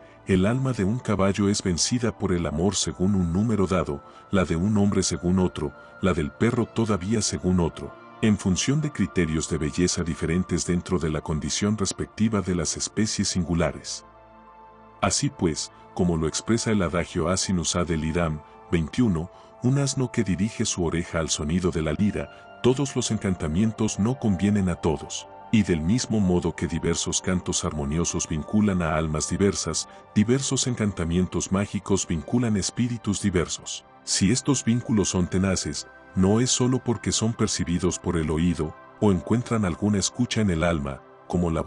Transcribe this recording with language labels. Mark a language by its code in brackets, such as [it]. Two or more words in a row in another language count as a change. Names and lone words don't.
[es] El alma de un caballo es vencida por el amor según un número dado, la de un hombre según otro, la del perro todavía según otro, en función de criterios de belleza diferentes dentro de la condición respectiva de las especies singulares. Así pues, como lo expresa el adagio [la] Asinus ad liram, [es] 21, un asno que dirige su oreja al sonido de la lira, todos los encantamientos no convienen a todos. Y del mismo modo que diversos cantos armoniosos vinculan a almas diversas, diversos encantamientos mágicos vinculan espíritus diversos. Si estos vínculos son tenaces, no es solo porque son percibidos por el oído, o encuentran alguna escucha en el alma, como la